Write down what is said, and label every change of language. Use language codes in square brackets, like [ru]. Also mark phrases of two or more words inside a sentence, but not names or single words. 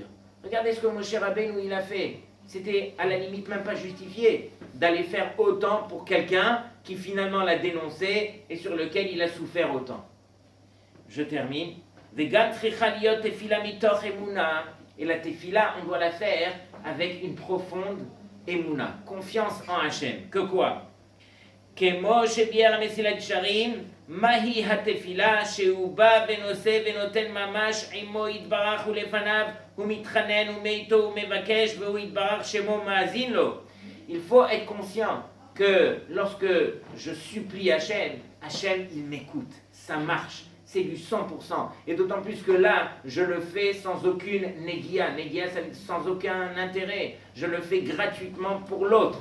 [fr] Regardez ce que Moshe Rabbeinu il a fait. C'était à la limite même pas justifié d'aller faire autant pour quelqu'un qui finalement l'a dénoncé et sur lequel il a souffert autant. Je termine. Et la tefila, on doit la faire avec une profonde émouna, confiance en Hachem. Que quoi? [he] כמו שביאר המסילת ישרים, מהי התפילה שהוא בא ונושא ונותן ממש עמו יתברך ולפניו, הוא מתחנן ומיתו ומבקש והוא יתברך שמו מאזין לו. [fr] Il faut être conscient que lorsque je supplie Hachem, Hachem il m'écoute, ça marche, c'est du 100%. Et d'autant plus que là, je le fais sans aucune négia, ça veut dire sans aucun intérêt, je le fais gratuitement pour l'autre.